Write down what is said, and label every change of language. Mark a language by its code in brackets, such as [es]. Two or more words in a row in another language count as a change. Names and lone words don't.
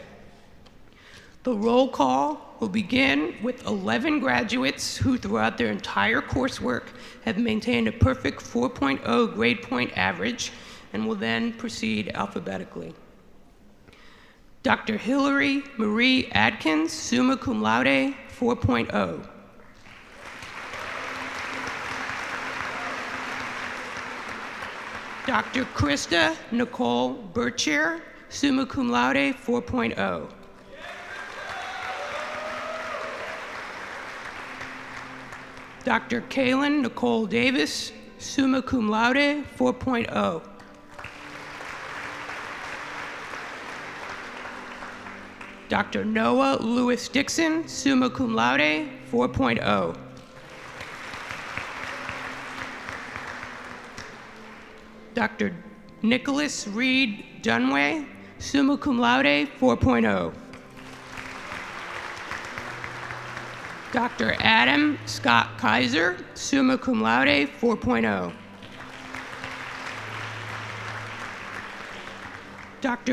[en] The roll call will begin with 11 graduates who, throughout their entire coursework, have maintained a perfect 4.0 grade point average, and will then proceed alphabetically. Dr. Hillary Marie Adkins, [la] summa cum laude, [en] 4.0. Dr. Krista Nicole Burchier, [la] summa cum laude, [en] 4.0. Dr. Kaylin Nicole Davis, [la] summa cum laude, [en] 4.0. Dr. Noah Lewis Dixon, [la] summa cum laude, 4.0. [en] Dr. Nicholas Reed Dunway, [la] summa cum laude, [en] 4.0. Dr. Adam Scott Kaiser, [la] summa cum laude, 4.0. [en] Dr.